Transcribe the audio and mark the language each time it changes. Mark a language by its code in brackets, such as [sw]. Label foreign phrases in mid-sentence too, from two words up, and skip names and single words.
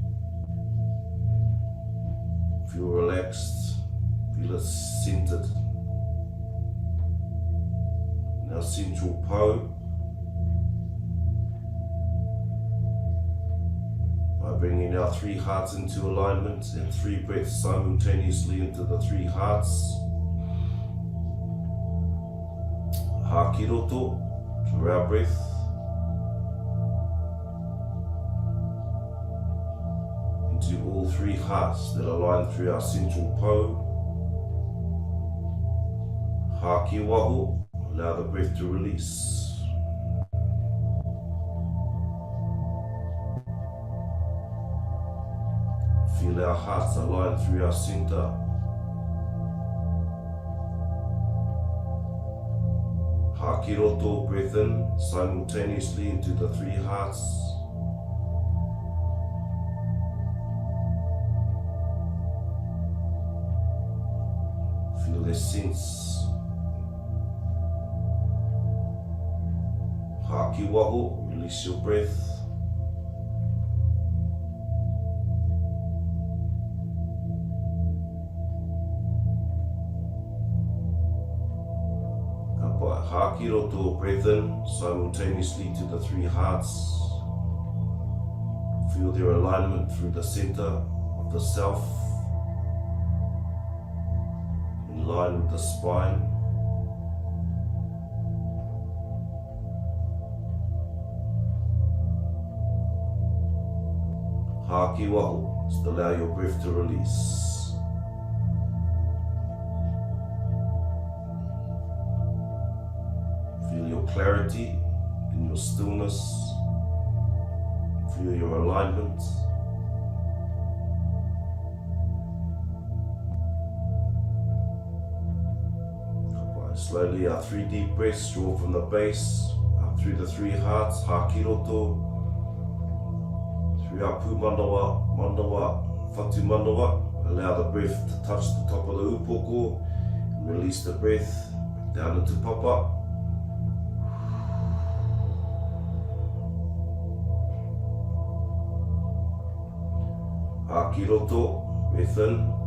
[en] Feel relaxed, feel it centered. Now central po. By bringing our 3 hearts into alignment and 3 breaths simultaneously into the 3 hearts. [mi] Haki roto [en] through our breath. Into all 3 hearts that align through our central po. [mi] Haki waho, [en] allow the breath to release. Feel our hearts align through our center. [mi] Haki roto, [en] breath in simultaneously into the 3 hearts. Feel their sense. [mi] Haki waho, [en] release your breath. [mi] Haki roto, [en] breath in simultaneously to the 3 hearts. Feel their alignment through the center of the self, in line with the spine. [mi] Haki waho, [en] just allow your breath to release. Feel your clarity in your stillness. Feel your alignment. Slowly, our 3 deep breaths draw from the base, up through the 3 hearts, [mi] haki roto, [en] through our [mi] pu manawa, manawa, whatu manawa. [en] Allow the breath to touch the top of the upoko, and release the breath down into papa. [mi] Haki roto, [en] breath in.